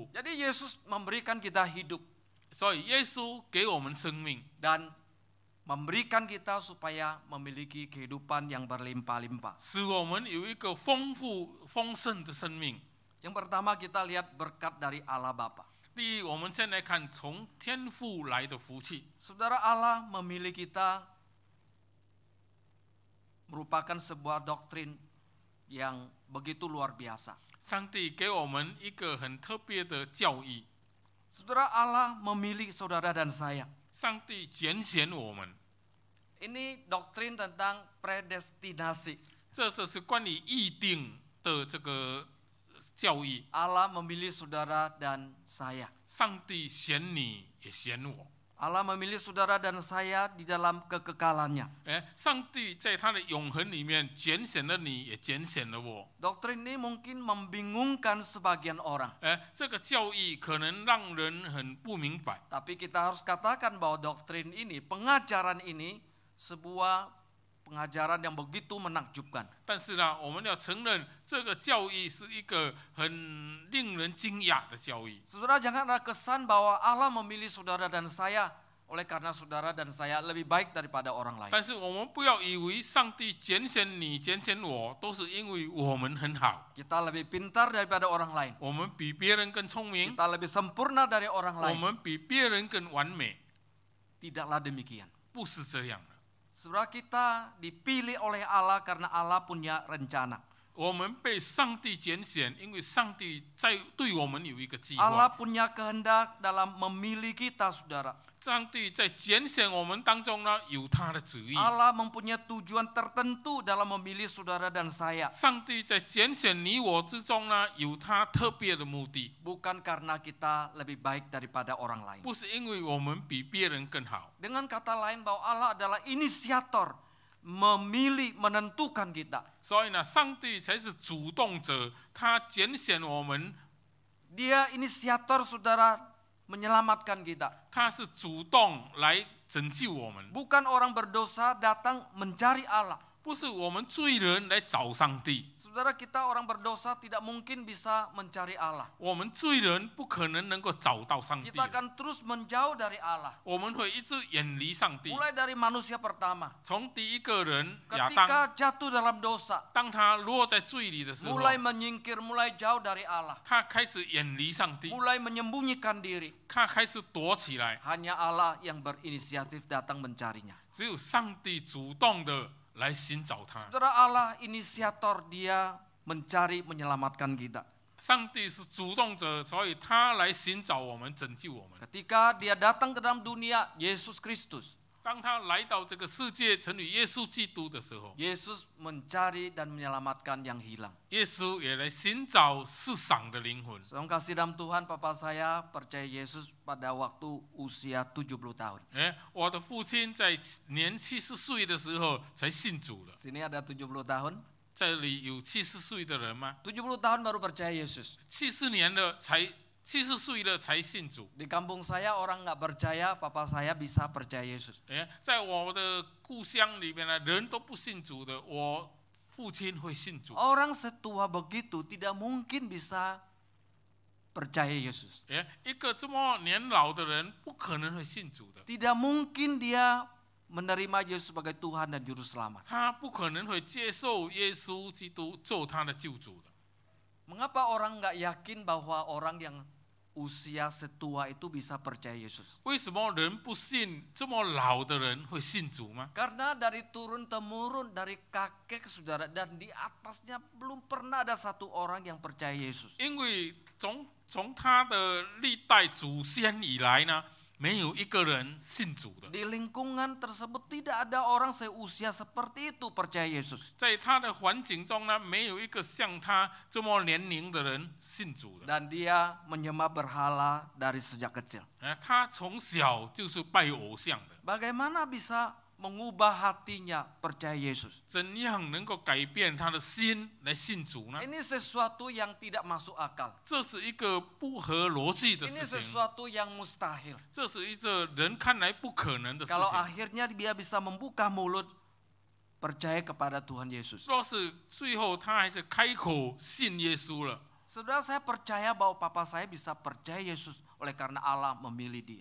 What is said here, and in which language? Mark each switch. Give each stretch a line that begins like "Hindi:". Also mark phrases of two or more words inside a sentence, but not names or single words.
Indonesian: Jadi Yesus memberikan kita hidup
Chinese: 所以耶稣给我们生命，
Indonesian: dan memberikan kita supaya memiliki kehidupan yang berlimpah-limpah.
Chinese: 使我们有一个丰富丰盛的生命。
Indonesian: Yang pertama kita lihat berkat dari Allah Bapa.
Chinese: 第一，我们先来看从天父来的福气。
Indonesian: Saudara, Allah memilih kita merupakan sebuah doktrin yang begitu luar biasa.
Chinese: 上帝给我们一个很特别的教义，
Indonesian: Saudara, Allah memilih saudara dan saya.
Chinese: 上帝拣选我们，
Indonesian: Ini doktrin tentang predestinasi.
Chinese: 这是关于预定的这个教义。
Indonesian: Allah memilih saudara dan saya.
Chinese: 上帝选你，也选我。
Indonesian: Allah memilih saudara dan saya di dalam kekekalannya.
Chinese: 上帝在他的永恒里面拣选了你，也拣选了我。
Indonesian: Doktrin ini mungkin membingungkan sebagian orang.
Chinese: 这个教义可能让人很不明白，
Indonesian: Tapi kita harus katakan bahwa doktrin ini, pengajaran ini sebuah pengajaran yang begitu menakjubkan.
Chinese: 但是呢，我们要承认这个教义是一个很令人惊讶的教义。
Indonesian: Saudara, jangan ada kesan bahwa Allah memilih saudara dan saya oleh karena saudara dan saya lebih baik daripada orang lain.
Chinese: 但是我们不要以为上帝拣选你、拣选我，都是因为我们很好，
Indonesian: Kita lebih pintar daripada orang lain.
Chinese: 我们比别人更聪明，
Indonesian: Kita lebih sempurna dari orang
Chinese: 我
Indonesian: lain.
Chinese: 们比别人更完美，
Indonesian: Tidaklah demikian.
Chinese: 不是这样的。
Indonesian: Saudara, kita dipilih oleh Allah karena Allah punya rencana.
Chinese: 我们被上帝拣选，因为上帝在对我们有一个计
Indonesian: Allah
Chinese: 划。
Indonesian: punya kehendak dalam memilih kita, saudara.
Chinese: 上帝在拣选我们当中呢，有他的旨意。
Indonesian: Allah mempunyai tujuan tertentu dalam memilih saudara dan saya.
Chinese: 上帝在拣选你我之中呢，有他特别的目的，
Indonesian: Bukan karena kita lebih baik daripada orang lain.
Chinese: 不是因为我们比别人更好。
Indonesian: Dengan kata lain bahwa Allah adalah inisiator, memilih, menentukan kita.
Chinese: 所以呢，上帝才是主动者，他拣选我们，
Indonesian: Dia inisiator, saudara, menyelamatkan kita.
Chinese: 他是主动来拯救我们，
Indonesian: Bukan orang berdosa datang mencari Allah.
Chinese: 不是我们罪人来找上帝。
Indonesian: Saudara, kita orang berdosa tidak mungkin bisa mencari Allah.
Chinese: 我们罪人不可能能够找到上帝，
Indonesian: Kita akan terus menjauh dari Allah.
Chinese: 我们会一直远离上帝。
Indonesian: Mulai dari manusia pertama.
Chinese: 从第一个人亚当，
Indonesian: Ketika jatuh dalam dosa,
Chinese: 当他落在罪里的时候，
Indonesian: mulai menyingkir, mulai jauh dari Allah.
Chinese: 他开始远离上帝，
Indonesian: Mulai menyembunyikan diri.
Chinese: 他开始躲起来。
Indonesian: Hanya Allah yang berinisiatif datang mencarinya.
Chinese: 只有上帝主动的来寻找他。
Indonesian: Saudara, Allah inisiator, dia mencari menyelamatkan kita.
Chinese: 上帝是主动者，所以他来寻找我们，拯救我们。
Indonesian: Ketika dia datang ke dalam dunia, Yesus Kristus,
Chinese: 当他来到这个世界，成为耶稣基督的时候，
Indonesian: Yesus mencari dan menyelamatkan yang hilang.
Chinese: 耶稣也来寻找世上的灵魂。
Indonesian: Saudara kasih dalam Tuhan, papa saya percaya Yesus pada waktu usia 70 tahun.
Chinese: 我的父亲在年70岁的时候才信主了。
Indonesian: Sini ada 70 tahun.
Chinese: 这里有70岁的人吗？
Indonesian: 70 tahun baru percaya Yesus.
Chinese: 70 年了才70岁了才信主。
Indonesian: Di kampung saya orang nggak percaya, papa saya bisa percaya Yesus.
Chinese: 在我的故乡里面呢，人都不信主的，我父亲会信主。
Indonesian: Orang setua begitu tidak mungkin bisa percaya Yesus.
Chinese: 一个这么年老的人，不可能会信主的。
Indonesian: Tidak mungkin dia menerima Yesus sebagai Tuhan dan Juru Selamat.
Chinese: 他不可能会接受耶稣基督做他的救主的。
Indonesian: Mengapa orang nggak yakin bahwa orang yang usia setua itu bisa percaya Yesus?
Chinese: 为什么人不信这么老的人会信主吗？
Indonesian: Karena dari turun temurun, dari kakek ke saudara, dan di atasnya belum pernah ada satu orang yang percaya Yesus.
Chinese: 因为从他的历代祖先以来呢，没有一个人信主的。
Indonesian: Di lingkungan tersebut tidak ada orang seusia seperti itu percaya Yesus.
Chinese: 在他的环境中呢，没有一个像他这么年龄的人信主的。
Indonesian: Dan dia menyembah berhala dari sejak kecil.
Chinese: 他从小就是拜偶像的。
Indonesian: Bagaimana bisa mengubah hatinya percaya Yesus?
Chinese: 怎样能够改变他的心来信主呢？
Indonesian: Ini sesuatu yang tidak masuk akal.
Chinese: 这是一个不合逻辑的
Indonesian: Ini
Chinese: 事情，
Indonesian: sesuatu yang mustahil.
Chinese: 这是一个人看来不可能的事
Indonesian: Kalau
Chinese: 情。
Indonesian: akhirnya dia bisa membuka mulut percaya kepada Tuhan Yesus.
Chinese: 若是最后他还是开口信耶稣了，
Indonesian: Saudara, saya percaya bahwa papa saya bisa percaya Yesus oleh karena Allah memilih dia.